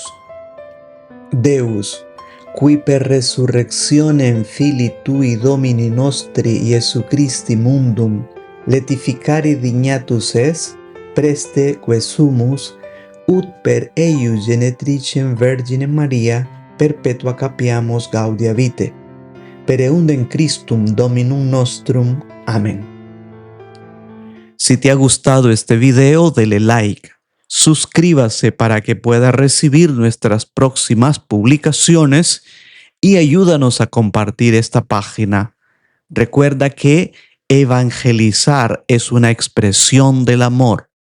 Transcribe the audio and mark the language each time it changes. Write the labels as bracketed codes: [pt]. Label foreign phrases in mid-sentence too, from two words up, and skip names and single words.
[la] Deus, qui per resurrectionem Filii Tui Domini nostri Iesu Christi mundum letificari dignatus es, preste quesumus, ut per eius genetricem Virgine Maria perpetua capiamos gaudia vitae. Per eundem Christum Dominum nostrum. [es] Amén. Si te ha gustado este video, dele like. Suscríbase para que pueda recibir nuestras próximas publicaciones y ayúdanos a compartir esta página. Recuerda que evangelizar es una expresión del amor.